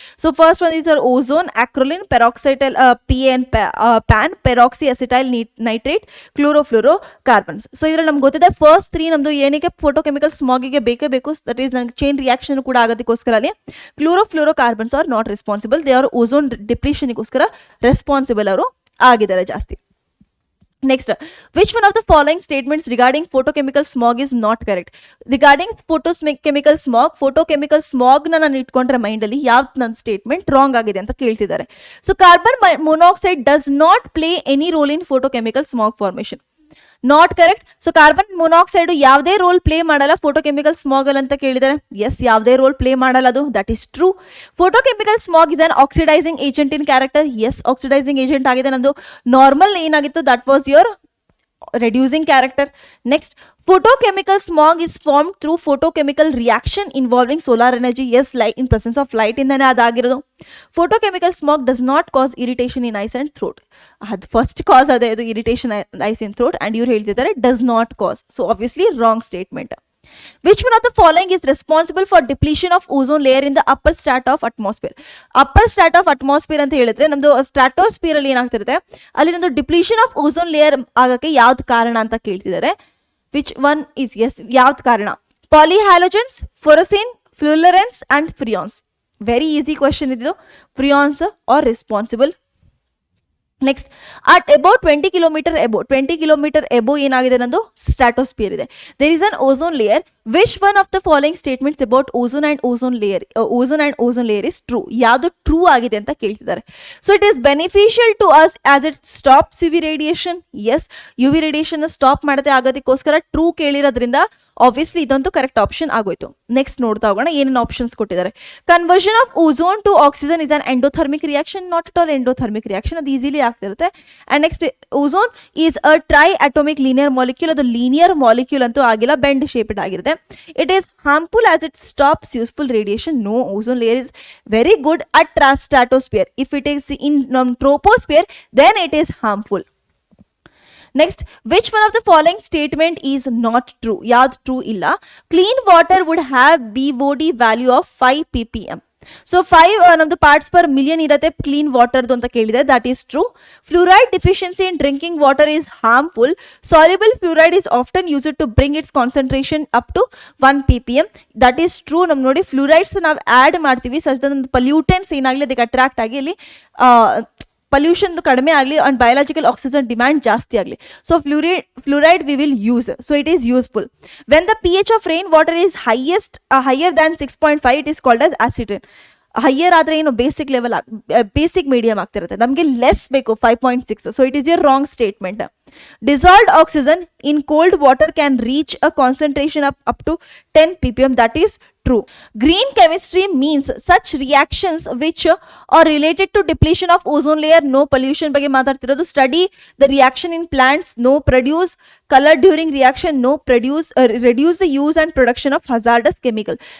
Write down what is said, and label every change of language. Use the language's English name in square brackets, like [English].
[English] So first one is ozone, acrolein, peroxyacetyl, PN PAN, peroxy acetyl nitrate, chlorofluorocarbons. [Kannada] So ಇದ್ರಲ್ಲಿ ನಮ್ಗೆ ಗೊತ್ತಿದೆ first 3 ನಮ್ದು ಏನಕ್ಕೆ ಫೋಟೋಕೆಮಿಕಲ್ ಸ್ಮಾಗಿಗೆ ಬೇಕೇ ಬೇಕು, ದಟ್ ಈಸ್ ನಂಗೆ ಚೈನ್ ರಿಯಾಕ್ಷನ್ ಕೂಡ ಆಗೋದಕ್ಕೋಸ್ಕರ ಅಲ್ಲಿ [English] Chlorofluorocarbons are not responsible. [Kannada] They are ozone ಡಿಪ್ಲೀಷನ್ಗೋಸ್ಕರ responsible ಅವರು ಆಗಿದ್ದಾರೆ ಜಾಸ್ತಿ. [English] Next, which one of the following statements regarding photochemical smog is not correct? Regarding photochemical smog [Kannada] na ನಾನು ಇಟ್ಕೊಂಡ್ರೆ ಮೈಂಡ್ ಅಲ್ಲಿ ಯಾವ ನನ್ನ ಸ್ಟೇಟ್ಮೆಂಟ್ ರಾಂಗ್ ಆಗಿದೆ ಅಂತ ಕೇಳ್ತಿದ್ದಾರೆ. [English] So carbon monoxide does not play any role in photochemical smog formation. Not correct. [Kannada] So carbon monoxide ಯಾವುದೇ role play ಮಾಡಲ್ಲ ಫೋಟೋಕೆಮಿಕಲ್ ಸ್ಮಾಗ್ ಅಲ್ಲಿ ಅಂತ ಕೇಳಿದ್ದಾರೆ. [English] yes, [Kannada] ಯಾವುದೇ ರೋಲ್ ಪ್ಲೇ ಮಾಡಲ್ಲ, ಅದು [English] That is true. Photochemical smog is an oxidising agent in character. [Kannada] S, oxidising agent ಆಗಿದೆ. ನಮ್ದು ನಾರ್ಮಲ್ ಏನಾಗಿತ್ತು, [English] That was your reducing character. Next, photochemical smog is formed through photochemical reaction involving solar energy. Yes, light in presence of light [Kannada] ಇಂದಾನೆ ಅದಾಗಿರೋದು. [English] Photochemical smog does not cause irritation in eyes and throat. [Kannada] ಅದು first ಕಾಸ್ ಅದೇ, ಇದು irritation ice in throat, and ಇವ್ರು ಹೇಳ್ತಿದ್ದಾರೆ does not cos. [English] So obviously wrong statement. Which one of the following is responsible for depletion of ozone layer in the upper strata of atmosphere? Upper strata of atmosphere [Kannada] ಅಂತ ಹೇಳಿದ್ರೆ ನಮ್ದು stratosphere ಅಲ್ಲಿ ಏನಾಗ್ತಿರುತ್ತೆ, ಅಲ್ಲಿ ನಮ್ದು depletion of ozone layer ಆಗಕ್ಕೆ ಯಾವ್ದು ಕಾರಣ ಅಂತ ಕೇಳ್ತಿದ್ದಾರೆ. [English] which one is, yes, [Kannada] ಯಾವ್ದು ಕಾರಣ? [English] Polyhalogens, fluorescein, fluorenes and freons. Very easy question ಇದು. Freons are responsible. Next, at about 20 kilometre above ಏನಾಗಿದೆ, ನಂದು stratosphere ಇದೆ. There is an ozone layer. Which one of the following statements about ozone and ozone layer is true? [Kannada] ಯಾವುದು true ಆಗಿದೆ ಅಂತ ಕೇಳ್ತಿದ್ದಾರೆ. [English] So it is beneficial to us as it stops UV radiation. [Kannada] S, UV radiation stop ಮಾಡದೆ ಆಗೋದಕ್ಕೋಸ್ಕರ true ಕೇಳಿರೋದ್ರಿಂದ obviously ಇದಂತೂ correct option ಆಗೋಯ್ತು. [English] next [Kannada] ನೋಡ್ತಾ ಹೋಗೋಣ ಏನೇನು ಆಪ್ಷನ್ಸ್ ಕೊಟ್ಟಿದ್ದಾರೆ. [English] Conversion of ozone to oxygen is an endothermic reaction. Not at all endothermic reaction, [Kannada] ಅದು easily ಆಗ್ತಿರುತ್ತೆ. [English] And next, ozone is a triatomic linear molecule. [Kannada] ಅದು ಲೀನಿಯರ್ ಮಾಲಿಕ್ಯೂಲ್ ಅಂತೂ ಆಗಿಲ್ಲ, ಬೆಂಡ್ ಶೇಪ್ಡ್ ಆಗಿರುತ್ತೆ. [English] It is harmful as it stops useful radiation. No, ozone layer is very good at stratosphere. If it is in troposphere, then it is harmful. Next, which one of the following statement is not true? [Kannada] ಯಾವ್ದು true ಇಲ್ಲ? [English] Clean water would have BOD value of 5 ppm. [Kannada] So 5 ನಮ್ದು parts per million ಇರುತ್ತೆ clean ವಾಟರ್ದು ಅಂತ ಕೇಳಿದೆ, [English] That is true. Fluoride deficiency in drinking water is harmful. Soluble fluoride is often used to bring its concentration up to 1 ppm. That is true. [Kannada] ನಮ್ಗೆ ನೋಡಿ ಫ್ಲೂರೈಡ್ಸ್ ನಾವು add ಮಾಡ್ತೀವಿ such that pollutants ಏನಾಗಲಿ ಅದಕ್ಕೆ attract ಆಗಿ ಅಲ್ಲಿ pollution ಕಡಿಮೆ ಆಗಲಿ and biological oxygen demand ಜಾಸ್ತಿ ಆಗಲಿ. [English] So fluoride we will use, so it is useful. When the pH of rain water is higher than 6.5 it is called as acid. [Kannada] Higher ಆದರೆ ಏನು basic level basic medium ಆಗ್ತಿರುತ್ತೆ, ನಮಗೆ less ಬೇಕು 5.6. [English] So it is your wrong statement. Dissolved oxygen in cold water can reach a concentration of up to 10 ppm. That is true. Green chemistry means such reactions which are related to depletion of ozone layer, no pollution [Kannada] ಬಗ್ಗೆ ಮಾತಾಡ್ತಿರೋದು. [English] Study the reaction in plants, no produce color during reaction, no produce reduce the use and production of hazardous chemical.